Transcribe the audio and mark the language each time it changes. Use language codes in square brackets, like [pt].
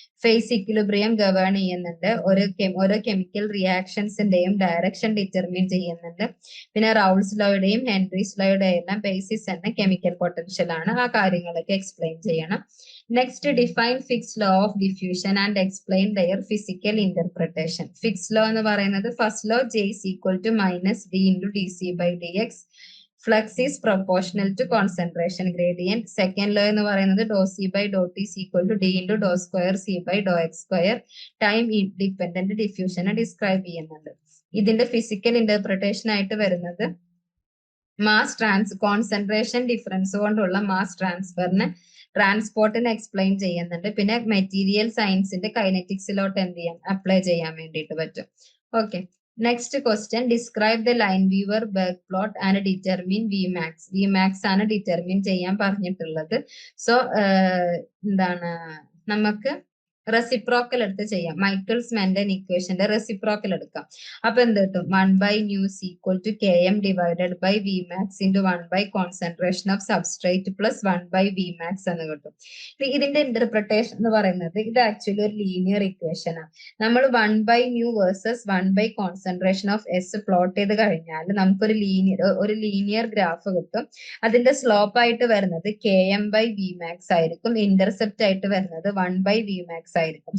[ml] Face equilibrium govern ചെയ്യുന്നുണ്ട്. ഓരോ chemical റിയാക്ഷൻസിന്റെയും direction determine ചെയ്യുന്നുണ്ട്. പിന്നെ റൗൾസ് ലോയുടെയും ഹെൻറീസ് ലോയുടെയും എല്ലാം ബേസിസ് എന്ന കെമിക്കൽ പൊട്ടൻഷ്യൽ ആണ്. ആ കാര്യങ്ങളൊക്കെ എക്സ്പ്ലെയിൻ ചെയ്യണം. [en] Next, define Fick's law of diffusion and explain their physical interpretation. [ml] Fix law എന്ന് പറയുന്നത് first law [en] J is equal to minus D into dC by dx. Flux is proportional to concentration gradient. Second law [ml] എന്ന് പറയുന്നത് [en] dou C by dou T is equal to D into dou square C by dou x square. [ml] Time independent ഡിഫ്യൂഷനെ describe ചെയ്യുന്നുണ്ട്. ഇതിന്റെ physical interpretation ആയിട്ട് വരുന്നത് concentration difference കൊണ്ടുള്ള mass ട്രാൻസ്പോർട്ടിനെ explain ചെയ്യുന്നുണ്ട്. പിന്നെ material സയൻസിന്റെ കൈനറ്റിക്സിലോട്ട് എന്ത് ചെയ്യാം, അപ്ലൈ ചെയ്യാൻ വേണ്ടിയിട്ട് പറ്റും. [en] Okay, next question, describe the Lineweaver Burk plot and determine Vmax. [ml] വിമാക്സ് ആണ് ഡിറ്റർമിൻ ചെയ്യാൻ പറഞ്ഞിട്ടുള്ളത്. സോ എന്താണ്, നമുക്ക് റെസിപ്രോക്കൽ എടുത്ത് ചെയ്യാം. മൈക്കിൾസ് മെന്റൻ ഇക്വേഷന്റെ റെസിപ്രോക്കൽ എടുക്കാം. അപ്പൊ എന്ത് കിട്ടും, [en] 1/nu = km divided by Vmax into 1 concentration of substrate plus 1/Vmax [ml] എന്ന് കിട്ടും. ഇതിന്റെ ഇന്റർപ്രിട്ടേഷൻ എന്ന് പറയുന്നത് ഇത് ആക്ച്വലി ഒരു ലീനിയർ ഇക്വേഷൻ ആണ്. നമ്മൾ 1/nu versus 1 [en] concentration of S [ml] plot ചെയ്ത് കഴിഞ്ഞാൽ നമുക്കൊരു ലീനിയർ ഗ്രാഫ് കിട്ടും. അതിന്റെ സ്ലോപ്പ് ആയിട്ട് വരുന്നത് Km/Vmax ആയിരിക്കും, ഇന്റർസെപ്റ്റ് ആയിട്ട് വരുന്നത് 1/Vmax ആയിരിക്കും.